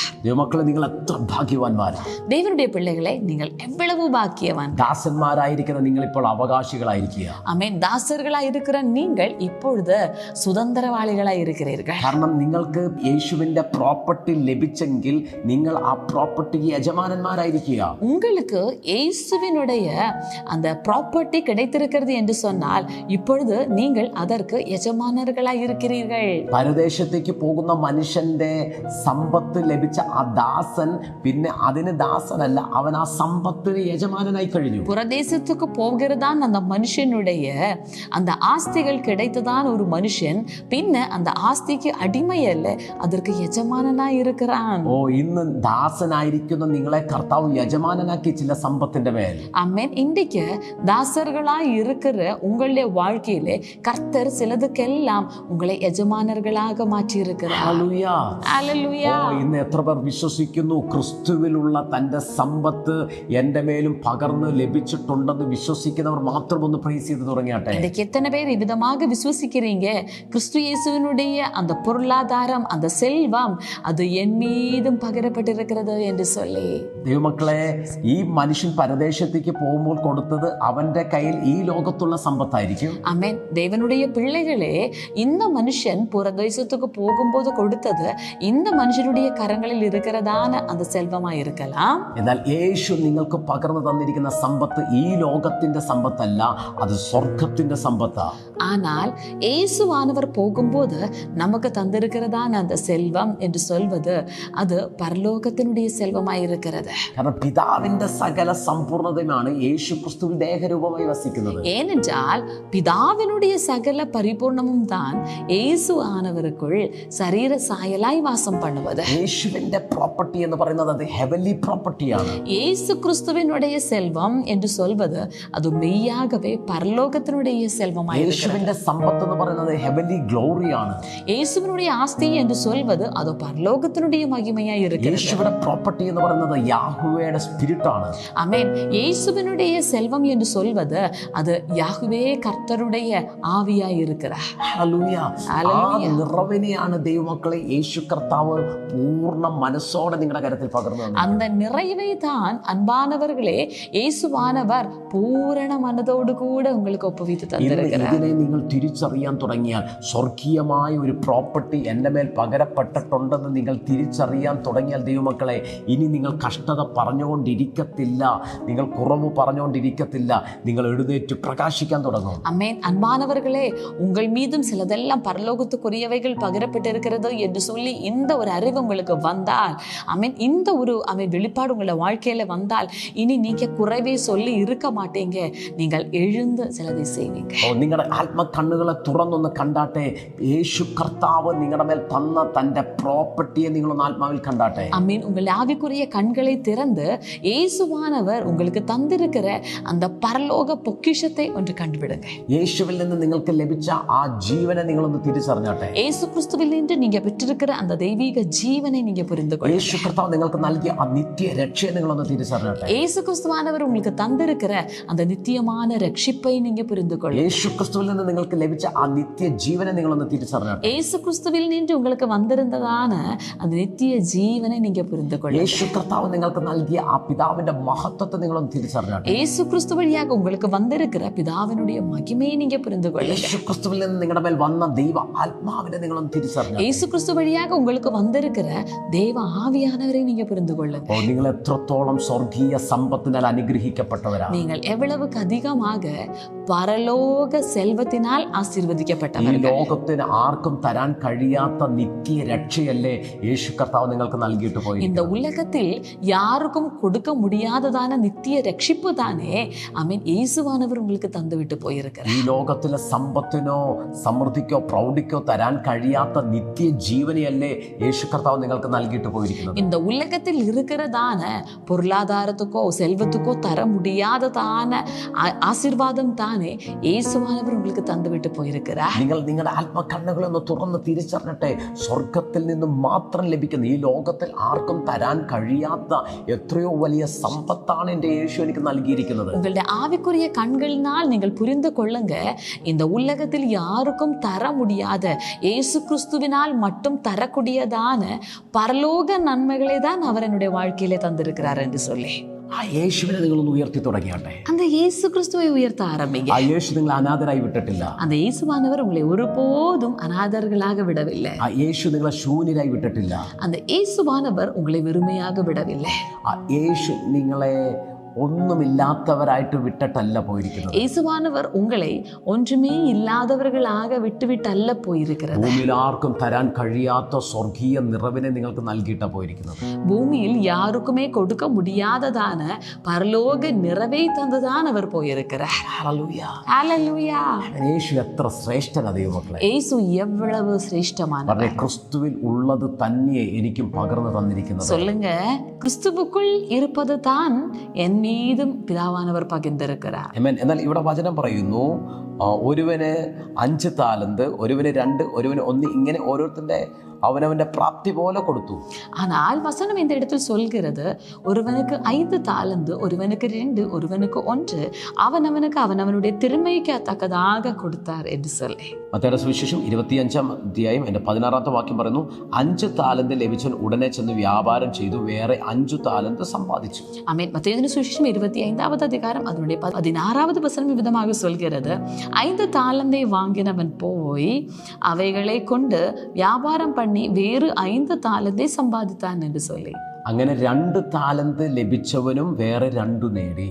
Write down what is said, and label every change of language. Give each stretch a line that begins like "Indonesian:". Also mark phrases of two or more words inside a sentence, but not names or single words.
Malayalam: ദൈവമക്കളെ, നിങ്ങൾ എത്ര ഭാഗ്യവാന്മാരാ!
Tamil: தேவனுடைய பிள்ளைகளை, நீங்கள் எவ்வளவு பாக்கியவான்.
Malayalam: ദാസന്മാരായിരിക്കുന്ന നിങ്ങൾ ഇപ്പോൾ അവകാശികളായിരിക്കുക.
Tamil: ஆமென். தாசர்களாய் இருக்கிற நீங்கள் இப்பொழுது சுதந்திரவாளிகளாய் இருக்கிறீர்கள்.
Malayalam: കാരണം നിങ്ങൾക്ക് യേശുവിന്റെ പ്രോപ്പർട്ടി ലഭിച്ചെങ്കിൽ നിങ്ങൾ ആ പ്രോപ്പർട്ടിക്ക് യജമാനന്മാരായിരിക്കുക.
Tamil: உங்களுக்கு இயேசுவினுடைய அந்த ப்ராப்பர்ட்டி கிடைத்திருக்கிறது என்று சொன்னால் இப்பொழுது நீங்கள் அதற்கு യജമാനர்களாய் இருக்கிறீர்கள்.
Malayalam: പരദേശത്തേക്ക് പോകുന്ന മനുഷ്യന്റെ സമ്പത്ത് ലഭിച്ച ആ ദാസൻ പിന്നെ അതിന് ദാസനല്ല, അവൻ ആ സമ്പത്തിന് യജമാനനായി കഴിഞ്ഞു.
Tamil: புறதேசத்துக்கு போகிறதான் அந்த மனுஷனுடைய அந்த ஆஸ்திகள் கிடைத்ததான் ஒரு மனுஷன் பின்ன அந்த ஆஸ்திக்கு அடிமை அல்ல, அதற்கு யஜமானனாய் இருக்கிறான்.
Malayalam: ഓ, ഇന്ന് ദാസനായിരിക്കുന്ന നിങ്ങളെ കർത്താവ് യജമാനനാക്കി ചില സമ്പത്തിന്റെ മേൽ.
Tamil: ஆமென். இன்றைக்கு தாசர்களாய் இருக்கிற உங்களுடைய வாழ்க்கையிலே கர்த்தர் சிலதுக்கெல்லாம் உங்களை യജമാനர்களாக மாற்றி இருக்கிறார்.
Malayalam: ഹല്ലേലൂയ. ഇന്ന് എത്ര പേർ വിശ്വസിക്കുന്നു ക്രിസ്തുവിലുള്ള തന്റെ സമ്പത്ത് എൻ്റെ മേലും പകർന്ന് ലഭിച്ചിട്ടുണ്ടെന്ന് വിശ്വസിക്കുന്നവർ മാത്രം ഒന്ന് പ്രൈസ് ചെയ്ത് തുടങ്ങിയാട്ടെ.
Tamil: இன்றைக்கு எத்தனை பேர் இவ்விதமாக விசுவசிக்கிறீங்க? கிறிஸ்து இயேசுவினுடைய அந்த பொருளாதாரம், அந்த செல்வம், அது என் மீதும் பகிரப்பட்டிருக்கிறது என்று சொல்லி.
Malayalam: ദൈവമക്കളെ, ഈ മനുഷ്യൻ പരദേശത്തേക്ക് പോകുമ്പോൾ കൊടുത്തത് അവന്റെ കയ്യിൽ ഈ ലോകത്തുള്ള സമ്പത്തായിരിക്കും. ആമേൻ.
Tamil: தேவனுடைய பிள்ளைகளே, இந்த மனுஷன் புறதேசத்துக்கு போகும்போது கொடுத்தது இந்த மனுஷனுடைய கரங்களில் இருக்கிறதான அந்த செல்வமாய் இருக்கலாம்.
Malayalam: എന്നാൽ യേശു നിങ്ങൾക്ക് പകർന്നു തന്നിരിക്കുന്ന സമ്പത്ത് ഈ ലോകത്തിന്റെ സമ്പത്തല്ല, അത് സ്വർഗത്തിന്റെ സമ്പത്താ.
Tamil: ஆனால் இயேசுவானவர் போகும்போது நமக்கு தந்திருக்கிறதான அந்த செல்வம் என்று சொல்வது அது பரலோகத்தினுடைய செல்வமாய் இருக்கிறது.
Malayalam: കാരണം പിതാവിന്റെ സകല സമ്പൂർണതയുമാണ് യേശു ക്രിസ്തുവിൽ ദേഹരൂപമായി വസിക്കുന്നത്.
Tamil: ஏனென்றால் பிதாவினுடைய சகல பரிபூர்ணமும் தான் இயேசு ஆனவருக்குள் சரீர சாயலாய் வாசம் பண்ணுவது.
Malayalam: യേശുവിന്റെ പ്രോപ്പർട്ടി എന്ന് പറയുന്നത് അത്
English: heavenly property ആണ്.
Tamil: இயேசு கிறிஸ்துவினுடைய செல்வம் என்று சொல்வது அது மெய்யாகவே பரலோகத்தினுடைய செல்வமாய் இருக்கிறது.
Malayalam: യേശുവിന്റെ സമ്പത്ത് എന്ന് പറയുന്നത്
English: heavenly glory ആണ്.
Tamil: இயேசுவினுடைய ஆஸ்தி என்று சொல்வது அது பரலோகத்தினுடைய மகிமையாய் இருக்கிறது.
Malayalam: യേശുവിന്റെ പ്രോപ്പർട്ടി എന്ന് പറയുന്നത് യാഹ്വേയുടെ സ്പിരിറ്റ് ആണ്.
Tamil: ஆமென். இயேசுவினுடைய செல்வம் என்று சொல்வது அது யாஹ்வே கர்த்தருடைய ஆவியாய் இருக்கிறார்.
Malayalam: ഹല്ലേലൂയ. ആ നിറവിനെയാണ് ദൈവമക്കളെ യേശു കർത്താവ് പൂർണ്ണ മനസ്സോടെ നിങ്ങളുടെ കരത്തിൽ പകർന്നു തന്നത്.
Tamil: அந்த நிறைவை தான் அன்பானவர்களே இயேசுவானவர் பூரண மனதோடு கூட உங்களுக்கு ஒப்புவித்து தந்திருக்கிறார்.
Malayalam: ഇതിനെ നിങ്ങൾ തിരിച്ചറിയാൻ തുടങ്ങിയാൽ, സ്വർഗീയമായ ഒരു പ്രോപ്പർട്ടി എൻ്റെ മേൽ പകരപ്പെട്ടിട്ടുണ്ടെന്ന് നിങ്ങൾ തിരിച്ചറിയാൻ തുടങ്ങിയാൽ ദൈവമക്കളെ, ഇനി നിങ്ങൾ കഷ്ടത പറഞ്ഞുകൊണ്ടിരിക്കത്തില്ല, നിങ്ങൾ കുറവ് പറഞ്ഞുകൊണ്ടിരിക്കത്തില്ല, നിങ്ങൾ എഴുന്നേറ്റ് പ്രകാശിക്കാൻ തുടങ്ങും.
Tamil: அமேன். அன்பானவர்களே, உங்கள் மீதும் சிலதெல்லாம் பரலோகத்துக்குரியவைகள் பகிரப்பட்டிருக்கிறது என்று சொல்லி இந்த ஒரு அறிவு உங்களுக்கு வந்தால், அமேன், இந்த ஒரு வெளிப்பாடு உங்களோட வாழ்க்கையில வந்தால் இனி நீங்க குறைவே சொல்லி இருக்க மாட்டீங்க. நீங்கள் எழுந்து சிலதை செய்வீங்க.
Malayalam: നിങ്ങളുടെ ആത്മകണ്ണുകളെ തുറന്നൊന്ന് കണ്ടാട്ടെ. യേശു കർത്താവ് നിങ്ങളുടെ മേൽ തന്ന തന്റെ പ്രോപ്പർട്ടിയെ നിങ്ങളൊന്ന് ആത്മാവിൽ കണ്ടാട്ടെ.
Tamil: அமீன். உங்கள் ஆவிக்குரிய கண்களை திறந்து இயேசுவானவர் உங்களுக்கு தந்திருக்கிற அந்த பரலோக பொக்கிஷத்தை ஒன்று கண்டுபிடுங்க.
Malayalam: യേശുവിൽ നിന്ന് നിങ്ങൾക്ക് ലഭിച്ച ആ ജീവനെ നിങ്ങളൊന്ന് തിരിച്ചറിഞ്ഞാട്ടെ.
Tamil: இயேசு கிறிஸ்துவில் நின்று நீங்க பெற்றிருக்கிற அந்த தெய்வீக ஜீவனை நீங்க புரிந்து கொள்ளுங்க.
Malayalam: യേശു കർത്താവ് നിങ്ങൾക്ക് നൽകിയ ആ നിത്യ രക്ഷയെ നിങ്ങളൊന്ന് തിരിച്ചറിഞ്ഞാട്ടെ.
Tamil: இயேசு கிறிஸ்துவானவர் உங்களுக்கு தந்திருக்கிற அந்த நித்தியமான ரட்சிப்பை நீங்க புரிந்து கொள்ளுங்க.
Malayalam: യേശു ക്രിസ്തുവിൽ നിന്ന് നിങ്ങൾക്ക് ലഭിച്ച ആ നിത്യ ജീവനെ നിങ്ങളൊന്ന് തിരിച്ചറിഞ്ഞാട്ടെ.
Tamil: இயேசு கிறிஸ்துவில் நின்று உங்களுக்கு வந்திருந்ததான அந்த நித்திய ஜீவனை நீங்க புரிந்து கொள்ளுங்க.
Malayalam: യേശു കർത്താവ് നിങ്ങൾക്ക് നൽകിയ ആ പിതാവിന്റെ മഹത്വത്തെ നിങ്ങളൊന്ന് തിരിച്ചറിഞ്ഞാട്ടെ.
Tamil: இயேசு கிறிஸ்து வழியாக உங்களுக்கு வந்திருக்கிற பிதாவினுடைய மகிமையை நீங்க புரிந்து கொள்ளுங்க.
Malayalam: യേശു ക്രിസ്തുവിൽ നിന്ന് നിങ്ങളുടെ മേൽ വന്ന ദൈവ ആത്മാവിനെ നിങ്ങളൊന്ന് തിരിച്ചറിഞ്ഞാട്ടെ.
Tamil: இயேசு கிறிஸ்து வழியாக உங்களுக்கு வந்திருக்கிற தேவ ஆவியானவரை நீங்க புரிந்து கொள்ளுங்க.
Malayalam: നിങ്ങൾ എത്രത്തോളം സ്വർഗീയ സമ്പത്തിനാൽ അനുഗ്രഹിക്കപ്പെട്ടവരാണ്.
Tamil: நீங்கள் எவ்வளவுக்கு அதிகமாக பரலோக செல்வத்தினால்
Malayalam: ഈ
Tamil: ஆசீர்வதிக்கப்பட்டவர்கள்.
Malayalam: ലോകത്തിന് ആർക്കും തരാൻ കഴിയാത്ത നിത്യ രക്ഷയല്ലേ ജീവനല്ലേ യേശു കർത്താവ് നിങ്ങൾക്ക് നൽകിയിട്ട് പോയി.
Tamil: இந்த உலகத்தில் யாருக்கும் கொடுக்க முடியாததான நித்திய ரட்சிப்பு தானே ஆமென் இயேசுவானவர் உங்களுக்கு தந்துவிட்டு போயிருக்கிறார்.
Malayalam: ഈ ലോകത്തിലെ സമ്പത്തിനോ സമൃദ്ധിക്കോ പ്രൗഢിക്കോ തരാൻ കഴിയാത്ത നിത്യ ജീവനെയല്ലേ യേശു കർത്താവ് നിങ്ങൾക്ക് നൽകിയിട്ട് പോയിരിക്കുന്നത്.
Tamil: இந்த உலகத்தில் இருக்கிறதான பொருளாதாரத்துக்கோ செல்வத்துக்கோ தர முடியாததான ஆசீர்வாதம் தானே இயேசுவானவர் உங்களுக்கு தந்துவிட்டு போயிருக்கிறார்.
Malayalam: നിങ്ങൾ നിങ്ങളുടെ ആത്മകണ്ണുകളൊന്ന് തുറന്ന് തിരിച്ചറിഞ്ഞിട്ടെ, സ്വർഗത്തിൽ നിന്നും മാത്രം ലഭിക്കുന്ന, ഈ ലോകത്തിൽ ആർക്കും തരാൻ കഴിയാത്ത എത്രയോ വലിയ സമ്പത്താണ് എൻ്റെ യേശു എനിക്ക് നൽകിയിരിക്കുന്നത്.
Tamil: உங்களுடைய ஆவிக்குரிய கண்களினால் நீங்கள் புரிந்து கொள்ளுங்க, இந்த உலகத்தில் யாருக்கும் தர முடியாத இயேசு கிறிஸ்துவினால் மட்டும் தரக்கூடியதான பரலோக நன்மைகளை தான் அவர் என்னுடைய வாழ்க்கையிலே தந்திருக்கிறார் என்று சொல்லி
Malayalam: ആ യേശുവിനെ നിങ്ങളൊന്ന് ഉയർത്തി തുടങ്ങിയാട്ടെ.
Tamil: அந்த இயேசு கிறிஸ்துவை உயர்த்த ஆரம்பிங்க.
Malayalam: ആ യേശു നിങ്ങൾ അനാഥരായി വിട്ടിട്ടില്ല.
Tamil: அந்த இயேசுவானவர் உங்களை ஒருபோதும் அநாதர்களாக விடவில்லை.
Malayalam: ആ യേശു നിങ്ങളെ ശൂന്യരായി വിട്ടിട്ടില്ല.
Tamil: அந்த இயேசுவானவர் உங்களை வெறுமையாக விடவில்லை.
Malayalam: ആ യേശു നിങ്ങളെ ഒന്നുമില്ലാത്തവരായിട്ട് വിട്ടിട്ടല്ല പോയിരിക്കുന്നത്.
Tamil: இயேசுவானவர் உங்களை ஒன்றுமே இல்லாதவர்களாக விட்டுவிட்டல்ல போயிருக்கிறது.
Malayalam: ഭൂമിയിൽ ആർക്കും തരാൻ കഴിയാത്ത സ്വർഗീയ നിറവിനെ നിങ്ങൾക്ക് നൽകിയിട്ടാ പോയിരിക്കുന്നത്.
Tamil: பூமியில் யாருக்குமே கொடுக்க முடியாததான பரலோக நிறைவை தந்துதான் அவர் போயிருக்கிறார். ஹல்லேலூயா.
Malayalam: യേശു എത്ര ശ്രേഷ്ഠനാ ദൈവമക്കളെ.
Tamil: യേശു எவ்வளவு சிரேஷ்டமானவர்.
Malayalam: ക്രിസ്തുവിൽ ഉള്ളത് തന്നെ എനിക്കും പകർന്നു തന്നിരിക്കുന്നത്.
Tamil: சொல்லுங்க, கிறிஸ்துவுக்குள் இருப்பது தான் என் மீதும் பிதாவானவர் பகிர்ந்திருக்கிறார்.
Malayalam: എന്നാൽ ഇവിടെ വചനം പറയുന്നു, ഒരുവന് 5 താലന്ത്, ഒരുവന് 2, ഒരുവന് 1, ഇങ്ങനെ ഓരോരുത്തരുടെ അവനവന്റെ പ്രാപ്തി പോലെ കൊടുത്തു.
Tamil: ஆனால் வசனம் இந்த இடத்தில் சொல்கிறது, ஒருவனுக்கு 5 தாலந்து, ஒருவனுக்கு 2, ஒருவனுக்கு 1, அவனவனுக்கு அவனவனுடைய திறமைக்கு தக்கதாக கொடுத்தார் என்று சொல்லி.
Malayalam: മത്തായിയുടെ സുവിശേഷം 25-ാം അധ്യായം 16-ാമത്തെ വാക്യം പറയുന്നു, 5 താലന്ത് ലഭിച്ചവൻ ഉടനെ ചെന്ന് വ്യാപാരം ചെയ്തു വേറെ 5 താലന്ത് സമ്പാദിച്ചു.
Tamil: ஆமென். மத்தேயுவின் சுவிசேஷம் 25-வது அதிகாரம் அதனுடைய 16-வது வசனம் விதமாக சொல்கிறது, 5 தாலந்தை வாங்கினவன் போய் அவைகளை கொண்டு வியாபாரம் பண்ணி வேறு 5 தாலந்தை சம்பாதித்தான் என்று சொல்லி.
Malayalam: അങ്ങനെ 2 താലന്ത് ലഭിച്ചവനും വേറെ 2 നേടി.